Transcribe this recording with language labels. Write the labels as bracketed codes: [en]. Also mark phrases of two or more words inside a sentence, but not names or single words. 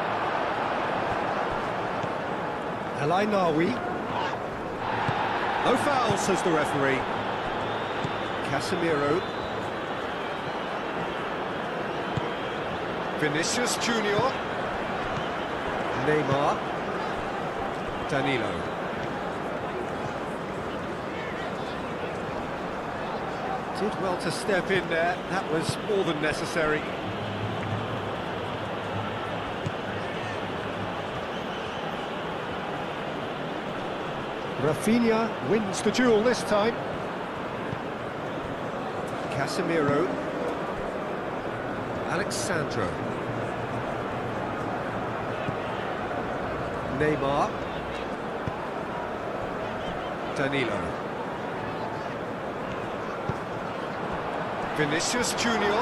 [en] El Ainawi. No foul, says the referee. Casemiro. Vinicius Junior. Neymar. Danilo. Did well to step in there. That was more than necessary. Rafinha wins the duel this time. Casemiro. Alexandro. Neymar. Danilo. Vinicius Junior.